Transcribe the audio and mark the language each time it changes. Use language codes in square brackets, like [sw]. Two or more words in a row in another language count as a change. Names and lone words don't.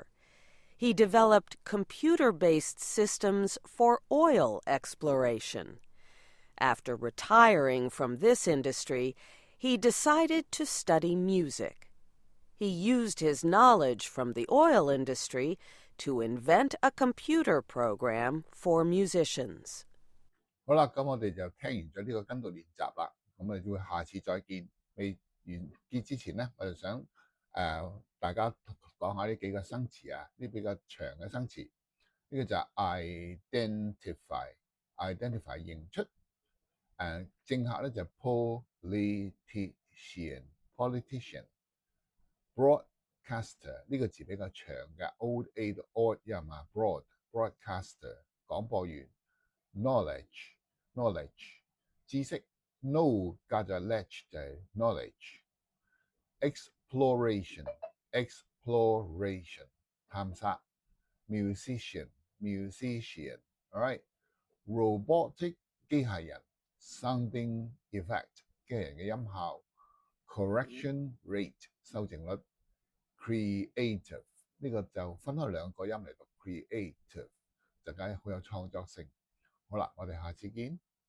[en] He developed computer-based systems for oil exploration. After retiring from this industry, he decided to study music. He used his knowledge from the oil industry to invent a computer program for musicians. [yue] 好啦，咁我哋就聽完咗呢個跟讀練習啦，咁我哋會下次再見。未完結之前咧，我就想大家講下呢幾個生詞啊，呢比較長嘅生詞。呢個就係 identify 認出，政客咧就 politician。broadcaster 呢個字比較長嘅 ， [en] old a [yue] 到 odd 音嘛 ，broadcaster 廣播員 ，knowledge 知識 ，know 加咗 ledge 就係 knowledge。exploration 探索 [en] musician，alright。 [yue] robotic 機械人 [en] sounding effect [yue] 機械人嘅音效 [en] correction rate [yue] 修正率 creative 呢個就分開兩個音嚟讀 creative 就梗係好有創作性。好啦，我哋下次見。